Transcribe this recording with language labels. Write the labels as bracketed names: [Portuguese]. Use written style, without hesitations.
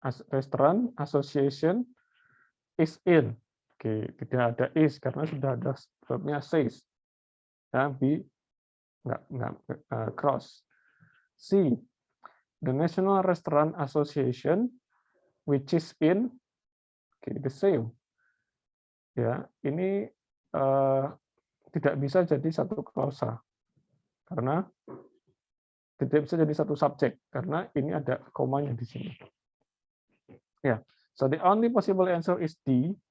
[English] Restaurant Association is in. [Indonesian] Oke, tidak ada is karena sudah ada verbnya says. Ya, B nggak cross. [English] C, the National Restaurant Association which is in, the same. [Indonesian] Ya, ini tidak bisa jadi satu klausa karena tidak bisa jadi satu subjek karena ini ada komanya di sini. [English] Ya, so the only possible answer is D.